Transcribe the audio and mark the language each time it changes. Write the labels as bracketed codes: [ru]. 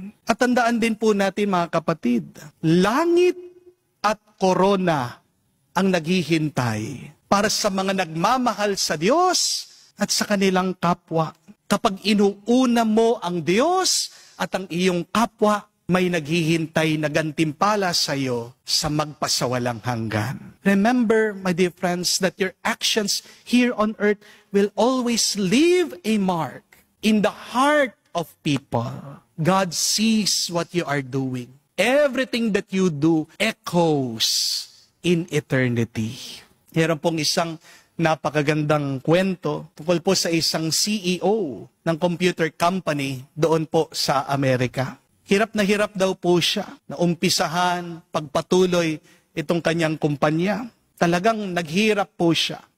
[tl] At tandaan din po natin mga kapatid, langit at korona ang naghihintay para sa mga nagmamahal sa Diyos at sa kanilang kapwa. Kapag inuuna mo ang Diyos at ang iyong kapwa, may naghihintay na gantimpala sa iyo sa magpasawalang hanggan. [en] Remember, my dear friends, that your actions here on earth will always leave a mark in the heart of people. God sees what you are doing. Everything that you do echoes in eternity. [tl] Meron pong isang napakagandang kwento tungkol po sa isang CEO ng computer company doon po sa Amerika. Hirap na hirap daw po siya na umpisahan, pagpatuloy itong kanyang kumpanya. Talagang naghirap po siya.